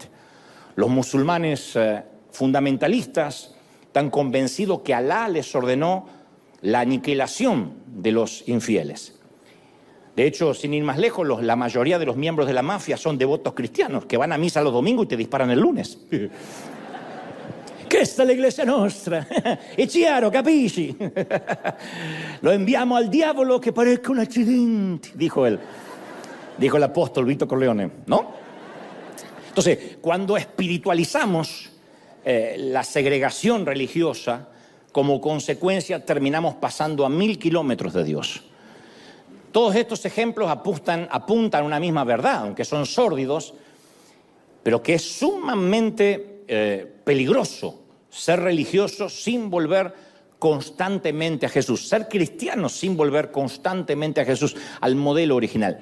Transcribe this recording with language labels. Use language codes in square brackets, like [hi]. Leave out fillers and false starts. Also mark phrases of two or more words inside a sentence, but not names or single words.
[es] Los musulmanes fundamentalistas están convencidos que Alá les ordenó la aniquilación de los infieles. De hecho, sin ir más lejos, la mayoría de los miembros de la mafia son devotos cristianos que van a misa los domingos y te disparan el lunes. [it] Questa è l'Iglesia nostra. È chiaro, capisci? [es] Lo enviamo al diavolo que parezca un accidente, dijo el apóstol Vito Corleone, ¿no? Entonces, cuando espiritualizamos la segregación religiosa, como consecuencia terminamos pasando a 1000 kilómetros de Dios. Todos estos ejemplos apuntan a una misma verdad, aunque son sórdidos, pero que es sumamente peligroso ser religioso sin volver constantemente a Jesús, ser cristiano sin volver constantemente a Jesús, al modelo original.